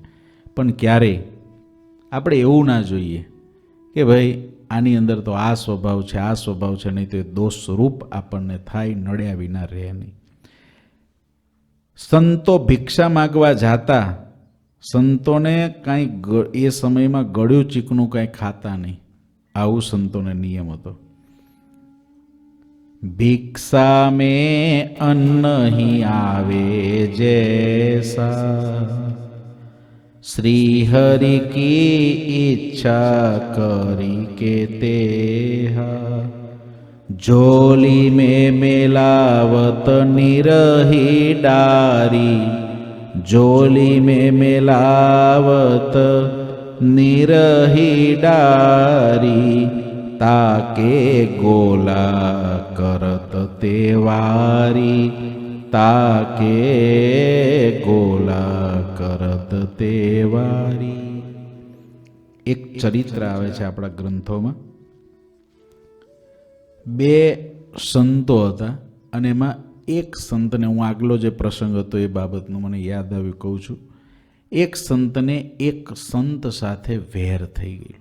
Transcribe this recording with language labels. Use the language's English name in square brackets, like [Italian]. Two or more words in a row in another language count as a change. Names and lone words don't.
[Gujarati] પણ ક્યારેય આપણે એવું ના જોઈએ કે ભાઈ આની અંદર તો આ સ્વભાવ છે, આ સ્વભાવ છે, નહીં તો એ દોષરૂપ આપણને થાય, નડ્યા વિના રહે નહીં. સંતો ભિક્ષા માગવા જાતા, સંતોને કાંઈ એ સમયમાં ગળ્યું ચીકણું કાંઈ ખાતા નહીં. આવું સંતોને નિયમ હતો. [Hindi] ભિક્ષા में अन्न ही आवे जैसा, श्री हरि की इच्छा करी के तेहा, झोली में मिलावत निरही डारी, झोली में मिलावत निरही डारी, ताके गोला करत तेवारी, ताके गोला करत तेवारी. [Gujarati] એક ચરિત્ર આવે છે આપણા ગ્રંથોમાં. બે સંતો હતા અને એમાં એક સંતને, હું આગલો જે પ્રસંગ હતો એ બાબતનું મને યાદ આવ્યું, કહું છું. એક સંતને એક સંત સાથે વેર થઈ ગયેલું.